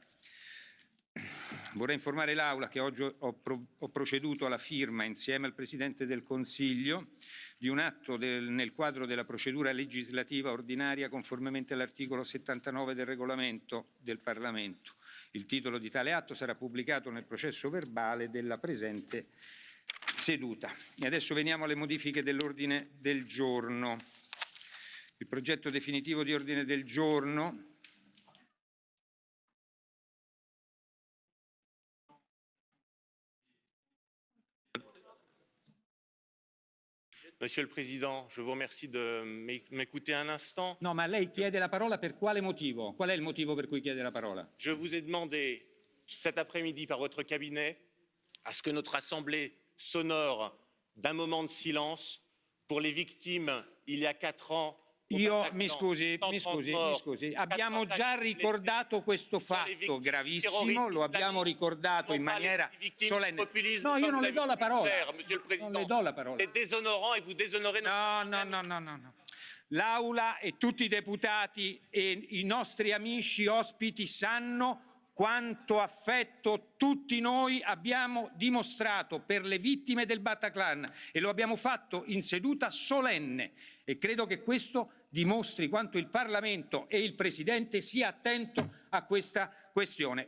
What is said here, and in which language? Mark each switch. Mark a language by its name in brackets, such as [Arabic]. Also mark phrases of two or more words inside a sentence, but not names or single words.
[Italian] Vorrei informare l'Aula che oggi ho proceduto alla firma, insieme al Presidente del Consiglio, di un atto nel quadro della procedura legislativa ordinaria conformemente all'articolo 79 del regolamento del Parlamento. Il titolo di tale atto sarà pubblicato nel processo verbale della presente seduta. E adesso veniamo alle modifiche dell'ordine del giorno. Il progetto definitivo di ordine del giorno [French] Monsieur le Président, je vous remercie de m'écouter un instant. [Italian] No, ma lei chiede la parola per quale motivo? Qual è il motivo per cui chiede la parola? [French] Je vous ai demandé cet après-midi par votre cabinet à ce que notre Assemblée s'honore d'un moment de silence pour les victimes, il y a 4 ans, [Italian] Mi scusi, abbiamo già ricordato questo fatto gravissimo, lo abbiamo ricordato in maniera solenne. No, io non le do la parola. Non le do la parola. [French] C'est déshonorant et vous déshonorez notre... [Italian] No. L'Aula e tutti i deputati e i nostri amici ospiti sanno quanto affetto tutti noi abbiamo dimostrato per le vittime del Bataclan e lo abbiamo fatto in seduta solenne e credo che questo dimostri quanto il Parlamento e il Presidente sia attento a questa questione.